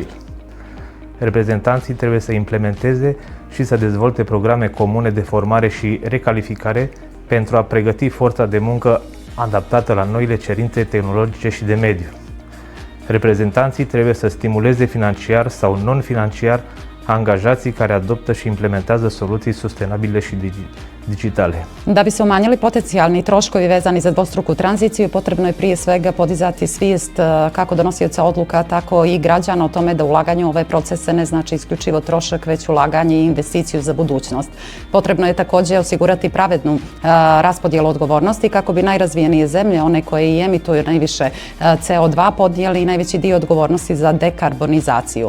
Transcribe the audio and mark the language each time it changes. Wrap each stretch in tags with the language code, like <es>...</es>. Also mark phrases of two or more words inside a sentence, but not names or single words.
<ro>Reprezentanții trebuie să implementeze și să dezvolte programe comune de formare și recalificare pentru a pregăti forța de muncă adaptată la noile cerințe tehnologice și de mediu. Reprezentanții trebuie să stimuleze financiar sau non-financiar angažații care adoptă și implementează soluții sustenabile și digitale.</ro> <hr>Da bi se umanjili potencijalni troškovi vezani za dvostruku tranziciju, potrebno je prije svega podizati svijest kako donosioca odluka, tako i građana o tome da ulaganje u ove procese ne znači isključivo trošak, već ulaganje i investiciju za budućnost. Potrebno je također osigurati pravednu raspodjelu odgovornosti kako bi najrazvijenije zemlje, one koje i emituju najviše CO2, podnijeli najveći dio odgovornosti za dekarbonizaciju.</hr>